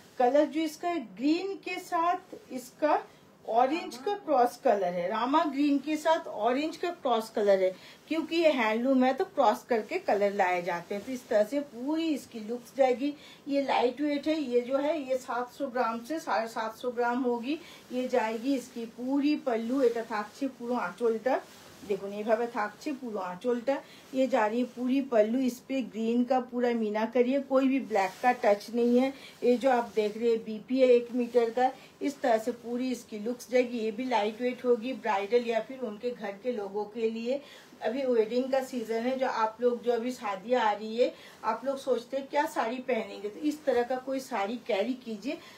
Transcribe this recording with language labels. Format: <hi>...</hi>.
<hi>Colour जो इसका green के साथ इसका ऑरेंज का क्रॉस कलर है, रामा ग्रीन के साथ ऑरेंज का क्रॉस कलर है, क्योंकि ये हैंडलूम है तो क्रॉस करके कलर लाए जाते हैं। तो इस तरह से पूरी इसकी लुक्स जाएगी। ये लाइट वेट है, ये जो है ये 700 ग्राम से 750 ग्राम होगी। ये जाएगी इसकी पूरी पल्लू।</hi> <bn>এটা থাকছে পুরো আঁচলটা, দেখুন এইভাবে থাকছে পুরো আঁচলটা।</bn> <hi>ये जा रही है पूरी पल्लू, इस पे ग्रीन का पूरा मीना करिए, कोई भी ब्लैक का टच नहीं है। ये जो आप देख रहे हैं बीपी है 1 मीटर का। इस तरह से पूरी इसकी लुक्स जाएगी। ये भी लाइट वेट होगी, ब्राइडल या फिर उनके घर के लोगों के लिए। अभी वेडिंग का सीजन है, जो आप लोग जो अभी शादियाँ आ रही है, आप लोग सोचते हैं क्या साड़ी पहनेंगे, तो इस तरह का कोई साड़ी कैरी कीजिए।</hi>